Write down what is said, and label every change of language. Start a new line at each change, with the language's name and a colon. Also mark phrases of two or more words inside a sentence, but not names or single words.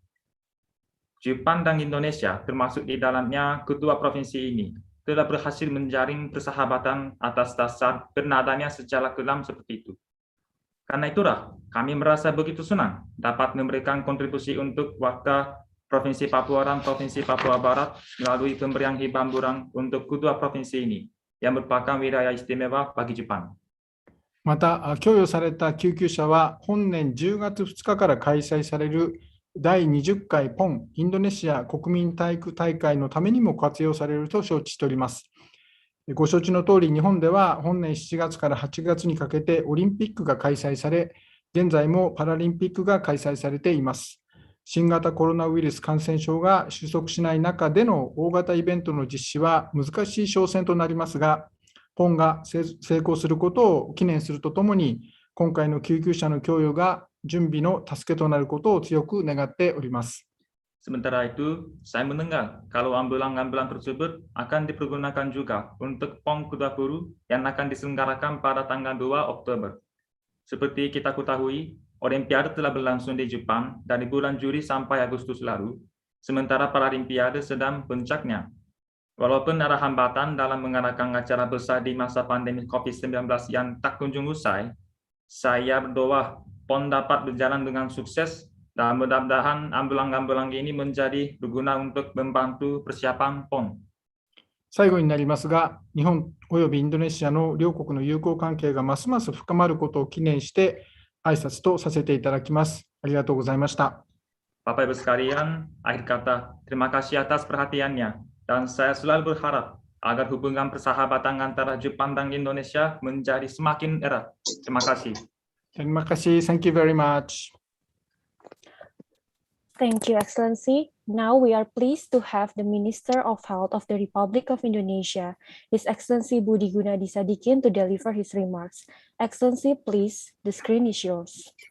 Indonesian: Jepang dan Indonesia, termasuk di dalamnya kedua provinsi ini, telah berhasil menjaring persahabatan atas dasar bernadanya sejarah kelam seperti itu. Karena itulah, kami merasa begitu senang dapat memberikan kontribusi untuk warga Provinsi Papua dan Provinsi Papua Barat melalui pemberian hibamburan untuk kedua provinsi ini, yang merupakan wilayah istimewa bagi Jepang.
Japanese: また、供与された救急車は本年10月2日から開催される第20回ポンインドネシア国民体育大会のためにも活用されると承知しております。ご承知の通り、日本では本年7月から8月にかけてオリンピックが開催され、現在もパラリンピックが開催されています。新型コロナウイルス感染症が収束しない中での大型イベントの実施は難しい挑戦となりますが、ポンが成功することを記念するとともに、今回の救急車の供与が準備の助けとなることを強く願っております。
Indonesian: Sementara itu, saya mendengar kalau ambulan-ambulan tersebut akan dipergunakan juga untuk PON ke-20 yang akan diselenggarakan pada tanggal 2 Oktober. Seperti kita ketahui, Olimpiade telah berlangsung di Jepang dari bulan Juli sampai Agustus lalu, sementara Paralimpiade sedang puncaknya. Walaupun ada hambatan dalam mengadakan acara besar di masa pandemi COVID-19 yang tak kunjung usai, saya berdoa PON dapat berjalan dengan sukses dan mudah-mudahan ambulan-ambulan ini menjadi berguna untuk membantu persiapan PON.
Japanese: 最後になりますが、日本およびインドネシアの両国の友好関係がますます深まることを記念して挨拶とさせていただきます。ありがとうございました。
Indonesian: Bapak Ibu sekalian, akhir kata, terima kasih atas perhatiannya dan saya selalu berharap agar hubungan persahabatan antara Jepang dan Indonesia menjadi semakin erat. Terima kasih. Terima kasih.
English: Thank you very much. Thank you, Excellency. Now we are pleased to have the Minister of Health of the Republic of Indonesia, His Excellency Budi Gunadi Sadikin, to deliver his remarks. Excellency, please, the screen is yours.